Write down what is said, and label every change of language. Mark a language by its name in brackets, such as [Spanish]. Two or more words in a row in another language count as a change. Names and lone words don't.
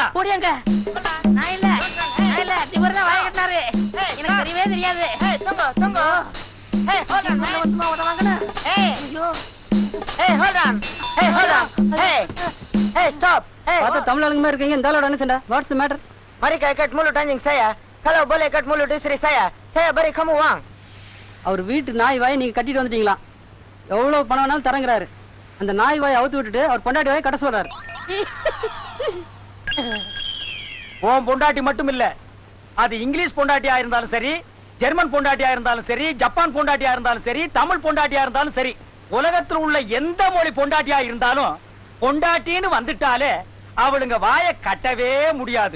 [Tamil] ஓடியாங்க. நான் இல்ல இவர் தான் வாய கட்டினாரு. எனக்கு தெரியவே தெரியாது. தமிழ் ஆளுங்க இருக்கீங்க. இந்த ஆளோட என்ன சண்டை? [English] What's the matter? [Indonesian] Mereka ikat mulut anjing saya. Kalau boleh ikat mulut istri saya beri kamu uang. [Tamil] அவர் வீட்டு நாய் வாயை நீங்க கட்டிட்டு வந்துட்டீங்களா? எவ்வளவு பணம் வேணாலும் தரங்குறாரு. அந்த நாய் வாயை அவுத்து விட்டுட்டு அவர் பொண்டாட்டி வாயை கட்ட சொல்றாரு. உன் பொண்டாட்டி மட்டும் இல்ல, அது இங்கிலீஷ் பொண்டாட்டியா இருந்தாலும் சரி, ஜெர்மன் பொண்டாட்டியா இருந்தாலும் சரி, ஜப்பான் பொண்டாட்டியா இருந்தாலும் சரி, தமிழ் பொண்டாட்டியா இருந்தாலும் சரி, உலகத்தில் உள்ள எந்த மொழி பொண்டாட்டியா இருந்தாலும் பொண்டாட்டின்னு வந்துட்டாலே அவளுங்க வாய கட்டவே முடியாது.